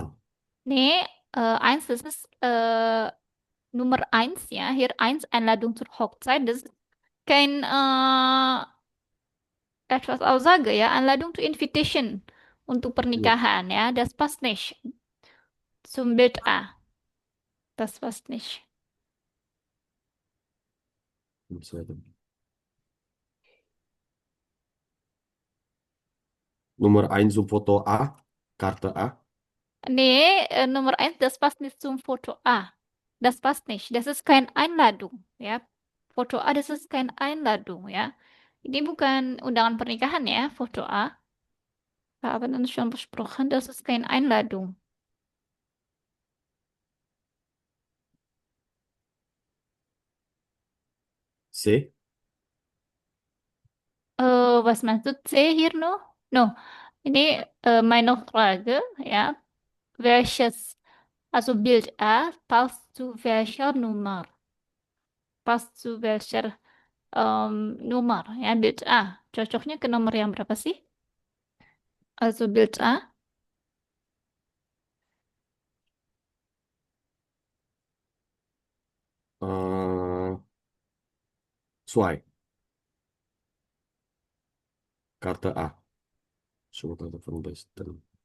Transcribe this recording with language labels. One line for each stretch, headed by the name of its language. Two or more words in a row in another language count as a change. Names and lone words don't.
German: Nee, eins, das ist Nummer eins, ja. Hier eins, Einladung zur Hochzeit. Das ist kein etwas Aussage, ja. Einladung to Invitation untuk
Indonesian: Ya, pernikahan, ya.
German: Das passt nicht zum Bild A. Das passt nicht. Nomor eins zum Foto A. Karte A. Nee, Nummer eins, das passt nicht zum Foto A. Das passt nicht. Das ist keine Einladung, ja. Foto A, das ist keine Einladung,
Indonesian: ya. Ini bukan undangan pernikahan ya, Foto A.
German: Wir haben uns schon besprochen, das ist keine Einladung. C. Was meinst du C hier noch? No, ini meine Frage, ja. Welches, also Bild A passt zu welcher Nummer? Passt zu welcher
Indonesian: nomor ya
German: Bild A.
Indonesian: Cocoknya ke nomor yang berapa sih?
German: Also Bild A. eh Suai. Karte A. Surat von Westen.